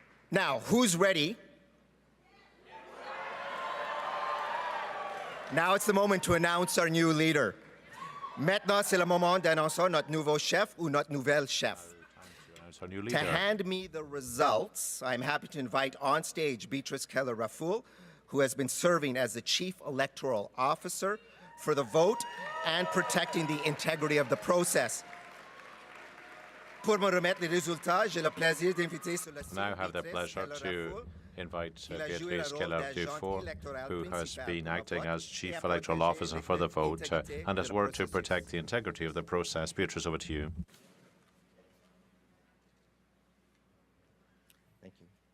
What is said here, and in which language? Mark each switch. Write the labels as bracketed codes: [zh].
[en] Now, who's ready? Now it's the moment to announce our new leader. [fr] Maintenant, c'est le moment d'annoncer notre nouveau chef ou notre nouvelle chef. [en] To hand me the results, I'm happy to invite on stage Beatrice Keller-Raffoul, who has been serving as the Chief Electoral Officer for the vote and protecting the integrity of the process. [fr] Pour me remettre les résultats, j'ai le plaisir d'inviter sur la scène [en] Now have the pleasure to invite Beatrice Keller-Raffoul, who has been acting as Chief Electoral Officer for the vote and has worked to protect the integrity of the process. Beatrice, over to you. Thank you.